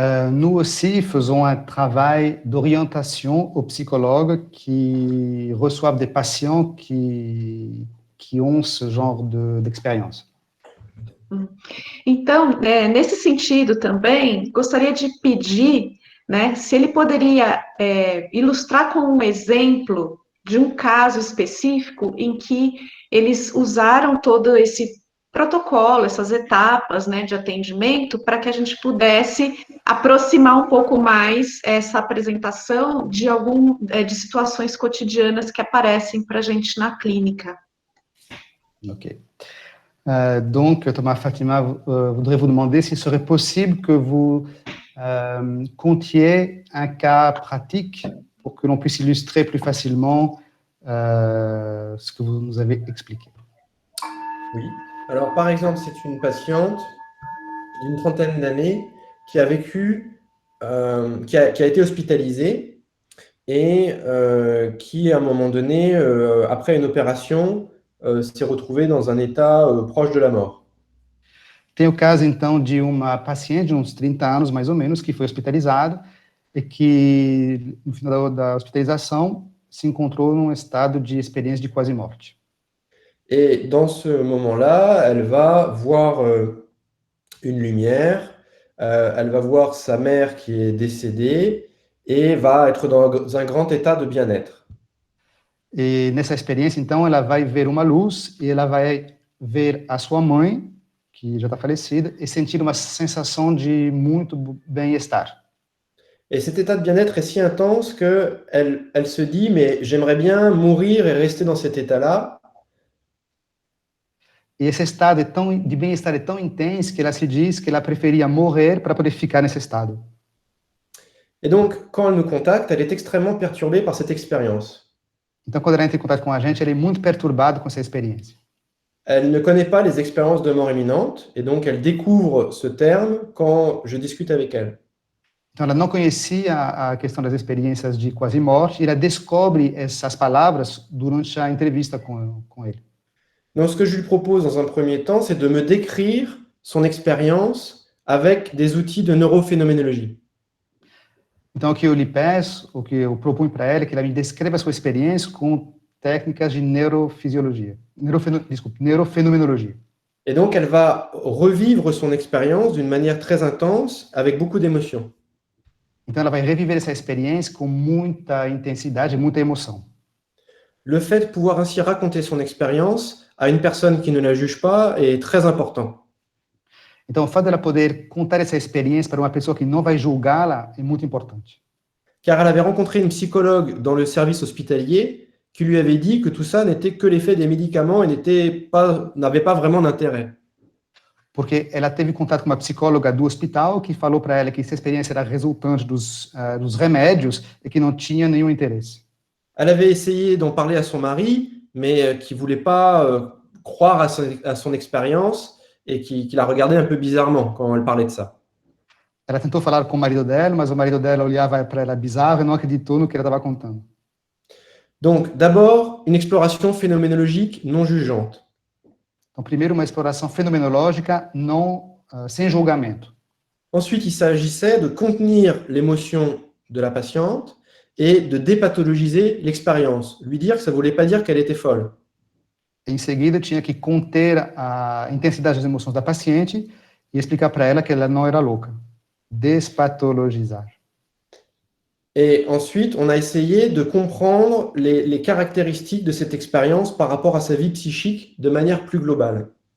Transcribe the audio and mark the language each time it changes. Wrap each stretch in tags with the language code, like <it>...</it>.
<fr>Nous aussi faisons un travail d'orientation aux psychologues qui reçoivent des patients qui ont ce genre d'expérience.</fr> <pt>Então, nesse sentido também, gostaria de pedir, né, se ele poderia ilustrar com um exemplo de um caso específico em que eles usaram todo esse protocolo, essas etapas, né, de atendimento, para que a gente pudesse aproximar um pouco mais essa apresentação de situações cotidianas que aparecem para a gente na clínica. Ok.</pt> <fr>Donc, Thomas Fatima voudrait vous demander s'il serait possible que vous contiez un cas pratique pour que l'on puisse illustrer plus facilement ce que vous nous avez expliqué. Oui. Alors, par exemple, c'est une patiente d'une trentaine d'années qui a vécu, qui a été hospitalisée et qui, à un moment donné, après une opération, s'est retrouvée dans un état proche de la mort.</fr> <pt>Tem o caso, então, de uma paciente de uns 30 anos, mais ou menos, que foi hospitalizada e que, no final da hospitalização, se encontrou num estado de experiência de quase morte.</pt> <fr>Et dans ce moment-là, elle va voir une lumière, elle va voir sa mère qui est décédée et va être dans un grand état de bien-être.</fr> <pt>E nessa experiência, então, ela vai ver uma luz e ela vai ver a sua mãe, que já está falecida, e sentir uma sensação de muito bem-estar.</pt> <fr>Et cet état de bien-être est si intense qu'elle se dit, mais j'aimerais bien mourir et rester dans cet état-là.</fr> <pt>E esse estado de bem-estar é tão intenso que ela se diz que ela preferia morrer para poder ficar nesse estado.</pt> <fr>Et donc, quand elle nous contacte, elle est extrêmement perturbée par cette expérience.</fr> <pt>Então, quando ela entra em contato com a gente, ela é muito perturbada com essa experiência.</pt> <fr>Elle ne connaît pas les expériences de mort imminente, et donc elle découvre ce terme quand je discute avec elle.</fr> <pt>Então, ela não conhecia a questão das experiências de quase morte, e ela descobre essas palavras durante a entrevista com ele.</pt> <fr>Donc, ce que je lui propose dans un premier temps, c'est de me décrire son expérience avec des outils de neurophénoménologie.</fr> <pt>Então, o que eu lhe peço, o que eu proponho para ela, é que ela me descreva a sua experiência com técnicas de neurofisiologia, neurofenomenologia.</pt> <fr>Et donc, elle va revivre son expérience d'une manière très intense, avec beaucoup d'émotions.</fr> <pt>Então, ela vai reviver essa experiência com muita intensidade, muita emoção.</pt> <fr>Le fait de pouvoir ainsi raconter son expérience à une personne qui ne la juge pas est très important.</fr> <pt>Então, o fato dela poder contar essa experiência para uma pessoa que não vai julgá-la é muito importante.</pt> <fr>Car elle avait rencontré une psychologue dans le service hospitalier qui lui avait dit que tout ça n'était que l'effet des médicaments et n'avait pas vraiment d'intérêt.</fr> <pt>Porque ela teve contato com uma psicóloga do hospital que falou para ela que essa experiência era resultante dos remédios e que não tinha nenhum interesse.</pt> <fr>Elle avait essayé d'en parler à son mari, mais qui ne voulait pas croire à son expérience et qui la regardait un peu bizarrement quand elle parlait de ça.</fr> <pt>Ela tentou falar com o marido dela, mas o marido dela olhava para ela bizarro e não acreditou no que ela estava contando.</pt> <fr>Donc, d'abord, une exploration phénoménologique non jugeante.</fr> <pt>Então, primeiro, uma exploração fenomenológica sem julgamento.</pt> <fr>Ensuite, il s'agissait de contenir l'émotion de la patiente et de dépathologiser l'expérience, lui dire que ça ne voulait pas dire qu'elle était folle.</fr> <pt>Em seguida, tinha que conter a intensidade das emoções da paciente e explicar para ela que ela não era louca. Despathologizar.</pt> <fr>Et ensuite, on a essayé de comprendre les caractéristiques de cette expérience par rapport à sa vie psychique de manière plus globale.</fr>